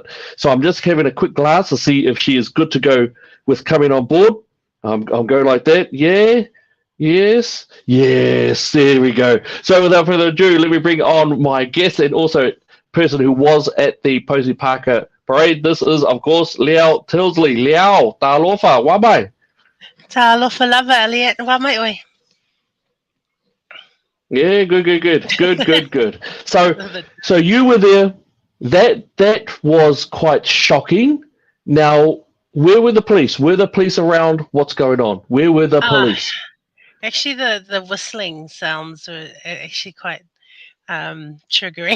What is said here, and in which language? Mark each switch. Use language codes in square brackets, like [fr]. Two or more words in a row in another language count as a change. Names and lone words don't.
[en] So I'm just having a quick glance to see if she is good to go with coming on board. I'm going like that. Yeah. Yes, yes, there we go. So without further ado, let me bring on my guest and also person who was at the Posey Parker parade. This is, of course, Liao Tilsley. Liao, [sm] talofa, wabai. Talofa lava, Elliot. Wa mai oi. [en] Yeah, good, good, good, good, good, good. So you were there. That was quite shocking. Now, where were the police? Were the police around? What's going on? Where were the Ah, police? actually, the whistling sounds were actually quite triggering.